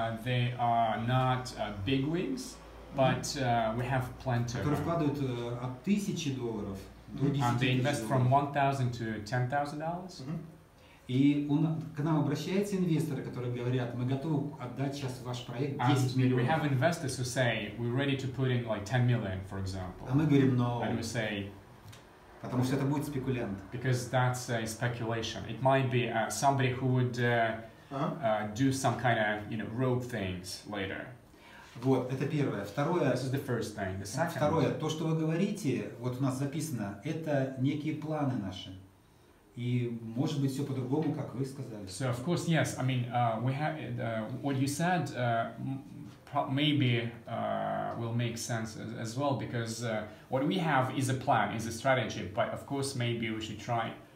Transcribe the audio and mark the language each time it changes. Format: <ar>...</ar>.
<en>They are not bigwigs, but we have plenty.</en> <ru>Которые вкладывают от $1000 до $10,000.</ru> <en>They invest from $1,000 to $10,000.</en> <ru>И к нам обращаются инвесторы, которые говорят, мы готовы отдать сейчас ваш проект 10 миллионов.</ru> <en>We have investors who say we're ready to put in like 10 million, for example.</en> <ru>А мы говорим,</ru> <en>no. And we say.</en> <ru>Потому что это будет спекулянт.</ru> <en>Because that's a speculation. It might be somebody who would do some kind of, rogue things later.</en> <ru>Вот, это первое. Второе.</ru> <en>This is the first thing. The second.</en> <ru>Второе, то, что вы говорите, вот у нас записано, это некие планы наши. И может быть все по-другому, как вы сказали.</ru> <en>So of course, yes. I mean, we have what you said maybe will make sense as well, because what we have is a plan, is a strategy, but of course maybe we should try</en>